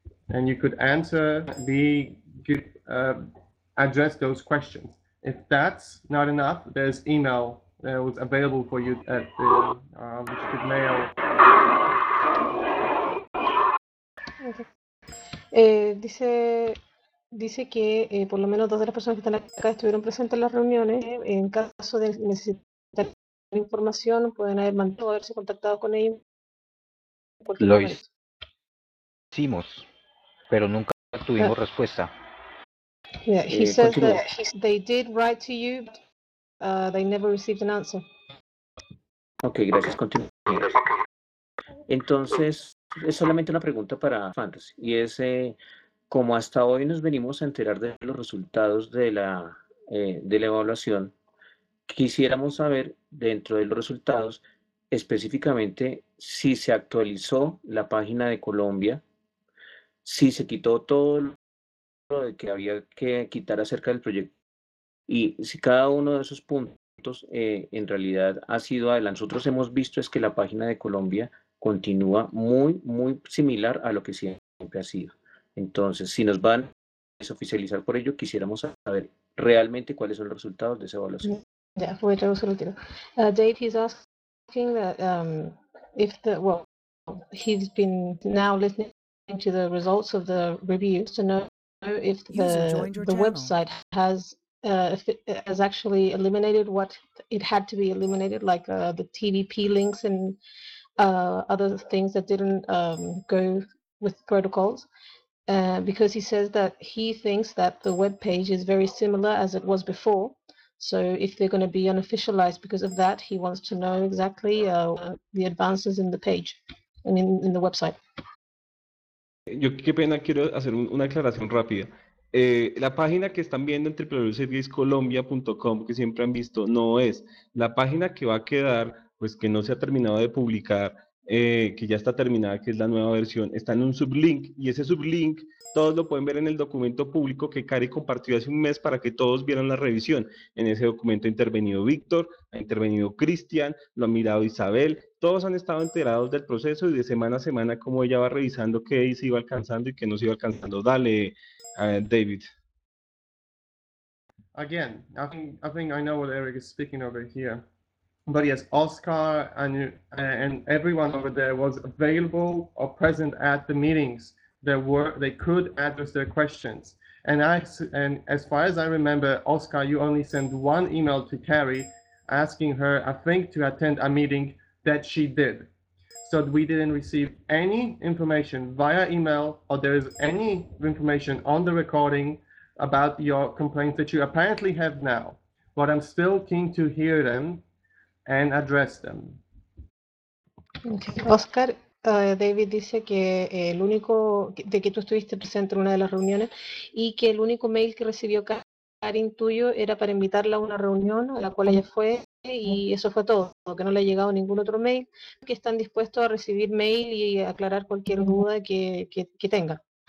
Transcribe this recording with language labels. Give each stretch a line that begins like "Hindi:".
English: And you could address those questions. If that's not enough, there's email that was available for you at the which you could mail.
Spanish: Dice que por lo menos dos de las personas que están acá estuvieron presentes en las reuniones. En caso de necesitar información, pueden haber mandado haberse contactado con ellos. Lo hicimos, pero nunca tuvimos respuesta.
English: Yeah, he says that they did write to you, but they never received an answer.
Spanish: Okay, gracias. Continúe. Entonces, es solamente una pregunta para Fantasy, y es como hasta hoy nos venimos a enterar de los resultados de la evaluación, quisiéramos saber dentro de los resultados específicamente si se actualizó la página de Colombia. Si se quitó todo lo que había que quitar acerca del proyecto y si cada uno de esos puntos en realidad ha sido adelante. Nosotros hemos visto es que la página de Colombia continúa muy, muy similar a lo que siempre ha sido. Entonces, si nos van a oficializar por ello, quisiéramos saber realmente cuáles son los resultados de esa evaluación. Ya, voy a traer el último.
English: Dave, he's asking that he's been now listening to the results of the review to know if the website has actually eliminated what it had to be eliminated, like the TVP links and other things that didn't go with protocols. because he says that he thinks that the web page is very similar as it was before. So if they're going to be unofficialized because of that, he wants to know exactly the advances in the page, in the website.
Spanish: Yo, qué pena, quiero hacer una aclaración rápida. La página que están viendo en www.serviescolombia.com, que siempre han visto, no es. La página que va a quedar, pues que no se ha terminado de publicar, que ya está terminada, que es la nueva versión, está en un sublink, y ese sublink todos lo pueden ver en el documento público que Cari compartió hace un mes para que todos vieran la revisión. En ese documento ha intervenido Víctor, ha intervenido Cristian, lo ha mirado Isabel, todos han estado enterados del proceso y de semana a semana cómo ella va revisando qué se iba alcanzando y qué no se iba alcanzando. Dale, David.
English: Again, I think I know what Eric is speaking over here. But yes, Oscar and everyone over there was available or present at the meetings. They could address their questions. And as far as I remember, Oscar, you only sent one email to Carrie asking her, I think, to attend a meeting that she did. So we didn't receive any information via email or there is any information on the recording about your complaints that you apparently have now. But I'm still keen to hear them and address them.
Spanish: Oscar, David dice que el único de que tú estuviste presente en una de las reuniones y que el único mail que recibió Karin tuyo era para invitarla a una reunión a la cual ella fue y eso fue todo, que no le ha llegado ningún otro mail, que están dispuestos a recibir mail y aclarar cualquier duda que tenga.